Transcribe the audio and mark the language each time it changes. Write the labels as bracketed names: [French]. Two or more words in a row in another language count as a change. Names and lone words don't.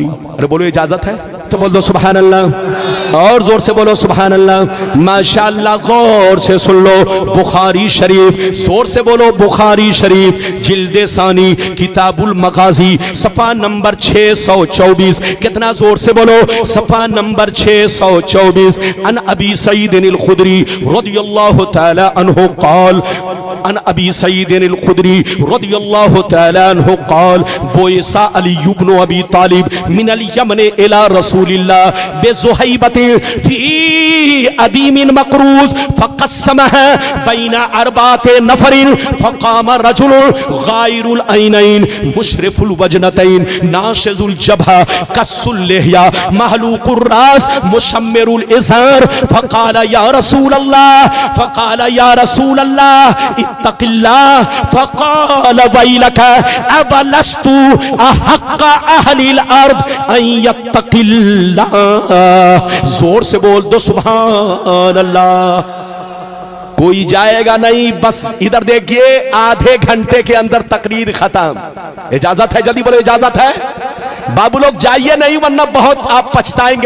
[Hindi] अरे बोलो, इजाजत है तो बोल दो [Arabic] سبحان الله, [Hindi] और जोर से बोलो [Arabic] سبحان الله. [Hindi] माशाअल्लाह, गौर से सुन लो, बुखारी शरीफ, जोर से बोलो बुखारी शरीफ, जिल्दे सानी, किताबुल मगाजी, सफा नंबर 624। कितना जोर से बोलो? सफा नंबर 624। [Arabic] عن أبي سعيد الخدري رضي الله تعالى عنه قال، عن أبي سعيد الخدري رضي الله تعالى عنه قال، بعث علي ابن أبي طالب من اليمن إلى رسول رسول الله بذهيبة في أديم مقروظ فقسمها بين أربعة نفر فقام رجل غائر العينين مشرف الوجنتين ناشز الجبهة كث اللحية محلوق الرأس مشمر الإزار فقال يا رسول الله اتق الله فقال ويلك أولست أحق أهل الأرض أن يتقي الله. [Hindi] जोर से बोल दो [Arabic] سبحان الله. [Hindi] कोई जाएगा नहीं, बस इधर देखिए, आधे घंटे के अंदर तकरीर खत्म। इजाजत है? जल्दी बोलो इजाजत है। बाबू लोग जाइए नहीं, वरना बहुत आप पछताएंगे।